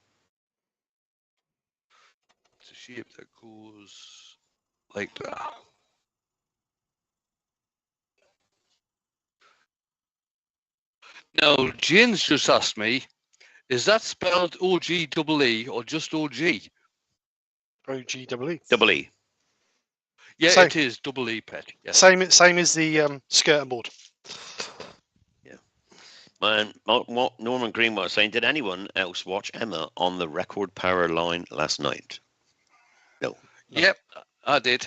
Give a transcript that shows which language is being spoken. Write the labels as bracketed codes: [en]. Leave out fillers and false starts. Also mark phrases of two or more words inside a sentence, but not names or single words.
[en] It's a shape that goes like that. Now, Jane's just asked me, is that spelled O-G-E-E or just O-G? O-G-E-E. Double E. Yeah, Same. it is double E, Pet. Yes. Same as the skirting board. Yeah. Man, what Norman Greenwell was saying, did anyone else watch Emma on the record power line last night? No. Yep, I did.